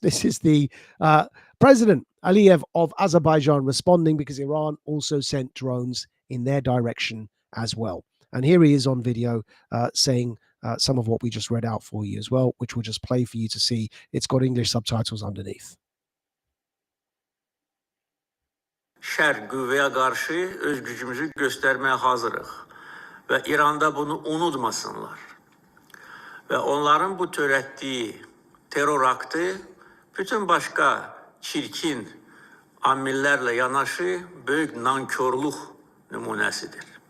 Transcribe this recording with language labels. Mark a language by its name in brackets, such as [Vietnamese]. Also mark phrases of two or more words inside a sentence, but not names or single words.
[English] This is the President Aliyev of Azerbaijan responding because Iran also sent drones in their direction as well. And here he is on video saying some of what we just read out for you as well, which we'll just play for you to see. It's got English subtitles underneath. [Azerbaijani] Şər qüvvəyə qarşı öz gücümüzü göstərməyə hazırıq və İranda bunu unutmasınlar. Və onların bu törətdiyi terror aktı bütün başqa çirkin amillərlə yanaşı böyük nankörlük nümunəsidir.